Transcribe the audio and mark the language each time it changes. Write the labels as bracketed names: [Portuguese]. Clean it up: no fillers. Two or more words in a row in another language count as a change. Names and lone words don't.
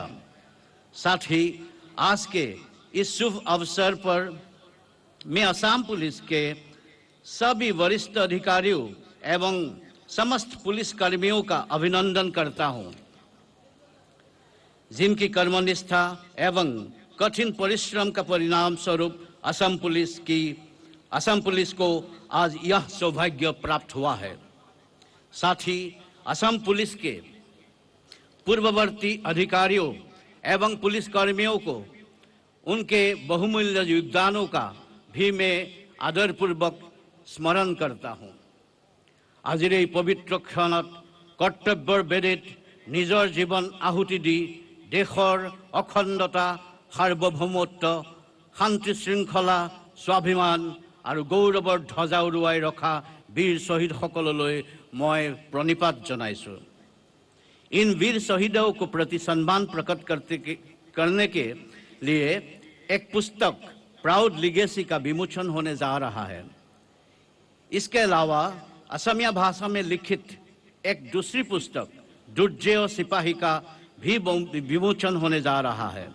[Hindi] साथ ही आज के इस शुभ अवसर पर मैं असम पुलिस के सभी वरिष्ठ अधिकारियों एवं समस्त पुलिस कर्मियों का अभिनंदन करता हूं, जिनकी कर्मनिष्ठा एवं कठिन परिश्रम का परिणाम स्वरूप असम पुलिस को आज यह सौभाग्य प्राप्त हुआ है। साथ ही असम पुलिस के पूर्ववर्ती अधिकारियों एवं पुलिस कर्मियों को उनके बहुमूल्य योगदानों का भी मैं आदरपूर्वक स्मरण करता हूँ। [Assamese] আজিৰ এই পবিত্ৰ ক্ষণত কৰ্তব্যৰ বেদীত নিজৰ জীৱন আহুতি দি দেশৰ অখণ্ডতা, সাৰ্বভৌমত্ব, শান্তি শৃংখলা, স্বাভিমান আৰু গৌৰৱৰ ধ্বজা উৰুৱাই ৰখা [Hindi] वीर शहीद [Assamese] সকললৈ মই প্ৰণিপাত জনাইছো। [Hindi] इन वीर शहीदों को प्रति सम्मान प्रकट करने के लिए एक पुस्तक प्राउड लीगेसी का विमोचन होने जा रहा है। इसके अलावा असमिया भाषा में लिखित एक दूसरी पुस्तक दुर्जय सिपाही का भी विमोचन होने जा रहा है।